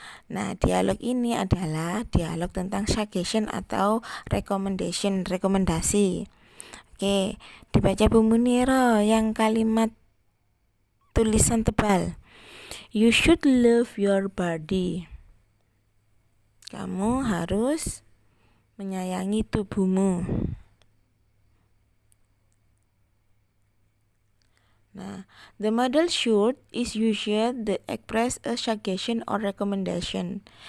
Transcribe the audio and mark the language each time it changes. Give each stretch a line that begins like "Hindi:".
Indonesian: Nah, dialog ini adalah dialog tentang suggestion atau recommendation, rekomendasi. Oke, dibaca Bu Munira yang kalimat tulisan tebal.
English: You should love your body.
Indonesian: Kamu harus menyayangi tubuhmu.
English: Nah, the model should is used to express a suggestion or recommendation.